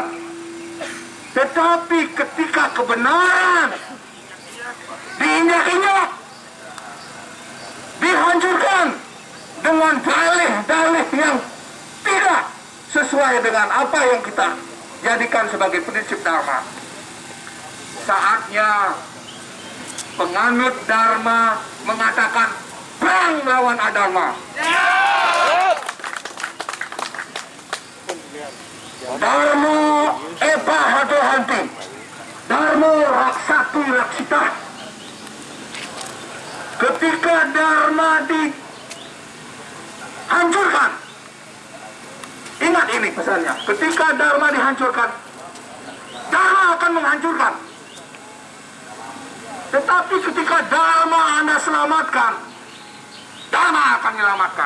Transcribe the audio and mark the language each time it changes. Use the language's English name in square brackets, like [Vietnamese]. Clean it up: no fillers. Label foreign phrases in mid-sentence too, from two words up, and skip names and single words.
[Indonesian] Tetapi ketika kebenaran diinjak-injak, dihancurkan dengan dalih-dalih yang tidak sesuai dengan apa yang kita jadikan sebagai prinsip Dharma, saatnya penganut Dharma mengatakan perang melawan adharma. [Sanskrit] धर्म एव हतो हन्ति, धर्मो रक्षति रक्षितः. [Indonesian] Ketika Dharma dihancurkan, ingat ini pesannya, ketika Dharma dihancurkan, Dharma akan menghancurkan. Tetapi ketika Dharma Anda selamatkan, Dharma akan menyelamatkan.